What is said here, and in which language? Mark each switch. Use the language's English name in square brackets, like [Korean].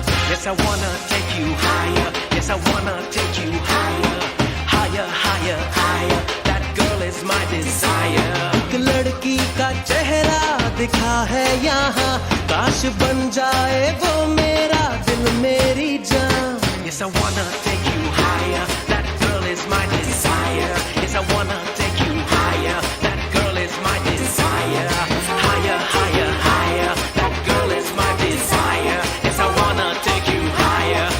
[English] Yes, I wanna take you higher. Yes, I wanna take you higher. Higher, higher, higher. That girl is my desire. [Hindi] एक लड़की का चेहरा दिखा है यहाँ काश बन जाए वो मेरा दिल मेरी जान [English] Yes, I wanna take you higher. That girl is my desire. Yes, I wanna take you higher. That girl is my desire. Higher, higher, higher. That girl is my desire. Yes, I wanna take you higher.